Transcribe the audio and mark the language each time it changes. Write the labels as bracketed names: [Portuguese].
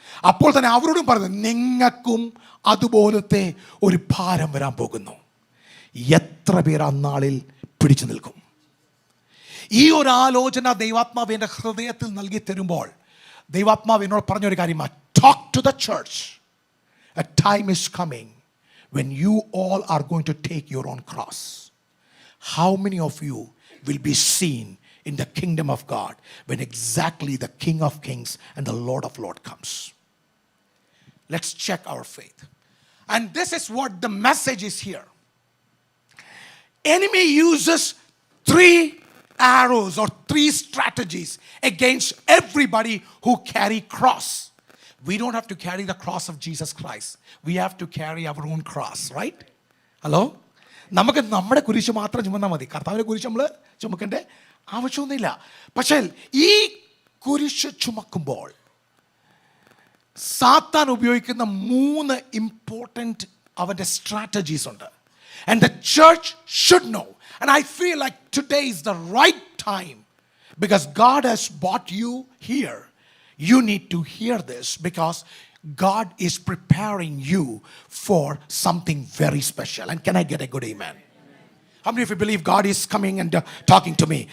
[Malayalam] അപ്പോൾ തന്നെ അവരോടും പറഞ്ഞു, നിങ്ങൾക്കും അതുപോലത്തെ ഒരു ഭാരം വരാൻ പോകുന്നു. എത്ര പേർ ആ നാളിൽ പിടിച്ചു നിൽക്കും? ഈ ഒരു ആലോചന ദൈവാത്മാവ് എൻ്റെ ഹൃദയത്തിൽ നൽകി തരുമ്പോൾ ദൈവാത്മാവ് എന്നോട് പറഞ്ഞൊരു കാര്യമാണ്, [English] Talk to the church. A time is coming when you all are going to take your own cross, how many of you will be seen in the kingdom of God when exactly the King of Kings and the Lord of Lords comes? Let's check our faith. And this is what the message is here. Enemy uses 3 arrows or 3 strategies against everybody who carry cross. We don't have to carry the cross of Jesus Christ. We have to carry our own cross, right? Hello? [Malayalam] നമുക്ക് നമ്മുടെ കുരിശ് മാത്രം ചുമന്നാൽ മതി. കർത്താവിൻ്റെ കുരിശ് നമ്മൾ ചുമക്കേണ്ട ആവശ്യമൊന്നുമില്ല. പക്ഷേ ഈ കുരിശ് ചുമക്കുമ്പോൾ സാത്താൻ ഉപയോഗിക്കുന്ന 3 ഇമ്പോർട്ടൻറ്റ് അവൻ്റെ സ്ട്രാറ്റജീസ് ഉണ്ട്. [English] And the church should know. And I feel like today is the right time, because God has brought you here. You need to hear this because God is preparing you for something very special. And can I get a good amen? How many of you believe God is coming and talking to me?